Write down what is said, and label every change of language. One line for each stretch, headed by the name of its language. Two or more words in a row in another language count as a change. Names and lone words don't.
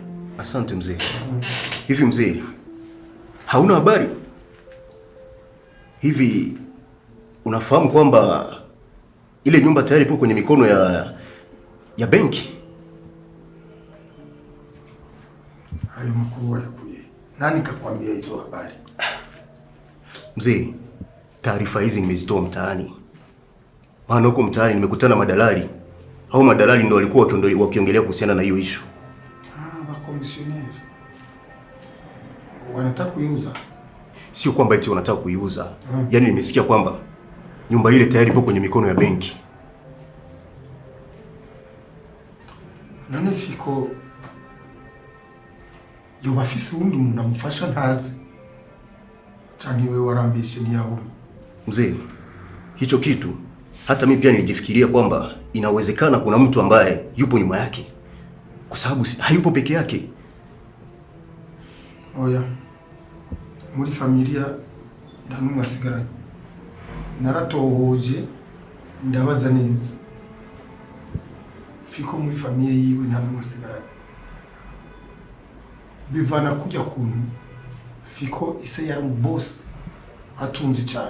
Swahili: Asante mzee. Hivi mzee, hauna habari? Hivi unafahamu kwamba ile nyumba tayari ipo kwenye mikono ya benki.
Rundi: Hayo makuru yakuye.
Swahili: Nani kakwambia hizo habari? Mzee, taarifa hizi nimezitoa mtaani. Maana huko mtaani nimekutana madalali. Hao madalali ndio walikuwa wakiongelea kuhusiana na hiyo issue. Wakomisioneri. Wanataka kuiuza? Sio kwamba eti wanataka kuiuza. Yaani nimesikia kwamba nyumba ile tayari ipo kwenye mikono ya benki.
Rundi: None Fiko yo bafise undi umuntu amufasha ntazi. Cyane wewe warambishe ni yaho.
Swahili: Mzee, hicho kitu hata mimi pia nilijifikiria kwamba inawezekana kuna mtu ambaye yupo nyuma yake. Kwa sababu hayupo peke yake.
Rundi: Oya. Muri familia nta numwe asigaranye. Naratohoje ndabaza neza. Fiko muri familia yiwe nta numwe asigaranye. Bivana kujya kuntu Fiko ise yari boss atunze cyane.